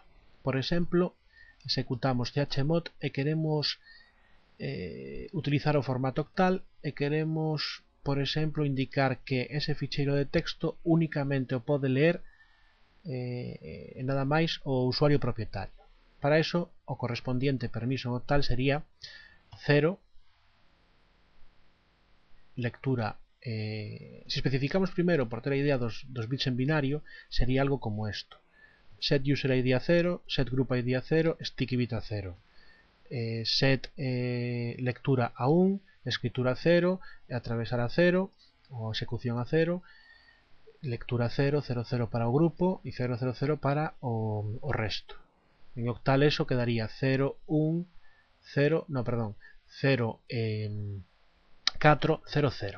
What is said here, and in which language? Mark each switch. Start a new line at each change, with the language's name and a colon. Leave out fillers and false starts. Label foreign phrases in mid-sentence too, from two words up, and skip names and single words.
Galician: Por exemplo, executamos chmod e queremos utilizar o formato octal e queremos, por exemplo, indicar que ese ficheiro de texto únicamente o pode ler nada máis o usuario propietario. Para eso, o correspondiente permiso octal sería 0 lectura. Se especificamos primeiro por ter a idea dos bits en binario, sería algo como esto:
English: set user id
Galician: a 0,
English: set group id
Galician: a 0,
English: sticky bit
Galician: a 0, set lectura a 1, escritura a 0, atravesar a 0 o execución a 0, lectura 0, 0, 0 para o grupo e 0, 0, 0 para o resto. En octal eso quedaría 0, 1, 0,
Spanish: no, perdón,
Galician: 0, 4, 0, 0.